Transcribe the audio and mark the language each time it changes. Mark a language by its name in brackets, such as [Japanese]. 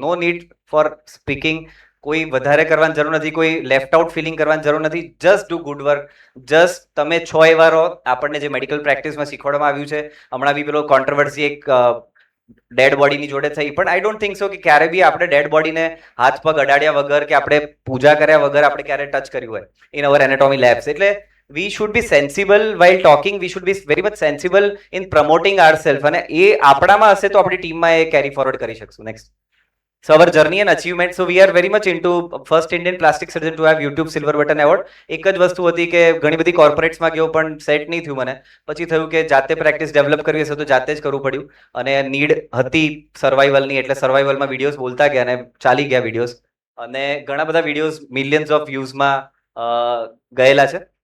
[English] No need for speaking. [Gujarati] કોઈ વધારે કરવાની જરૂર નથી, કોઈ લેફ્ટ આઉટ ફિલિંગ કરવાની જરૂર નથી. [English] Just do good work. [Gujarati] Just તમે છો એવા રહો. આપણને જે મેડિકલ પ્રેક્ટિસમાં શીખવાડવામાં આવ્યું છે, હમણાં બી પેલો કોન્ટ્રોવર્સી એક ડેડ બોડીની જોડે થઈ, પણ [English] I don't think so [Gujarati] કે ક્યારે બી આપણે ડેડ બોડીને હાથ પગ અડાડ્યા વગર કે આપણે પૂજા કર્યા વગર આપણે ક્યારે ટચ કર્યું હોય [English] In our anatomy labs. એટલે we should be sensible while talking, we should be very much sensible in promoting ourselves, [Gujarati] અને એ આપણામાં હશે તો આપણી ટીમમાં એ કેરી ફોરવર્ડ કરી શકશું. [English] Next, so our journey and achievement, so we are very much into first Indian plastic surgeon to have YouTube silver button award. [Gujarati] એક જ વસ્તુ હતી કે ઘણી બધી કોર્પોરેટ્સમાં ગયો પણ સેટ નહીં થયું મને. પછી થયું કે જાતે પ્રેક્ટિસ ડેવલપ કરવી હશે તો જાતે જ કરવું પડ્યું, અને નીડ હતી સર્વાઈવલની, એટલે સર્વાઈવલમાં વિડીયોઝ બોલતા ગયા અને ચાલી ગયા વિડીયોઝ, અને ઘણા બધા વિડીયોઝ મિલિયન્સ ઓફ વ્યૂઝમાં ગયેલા છે.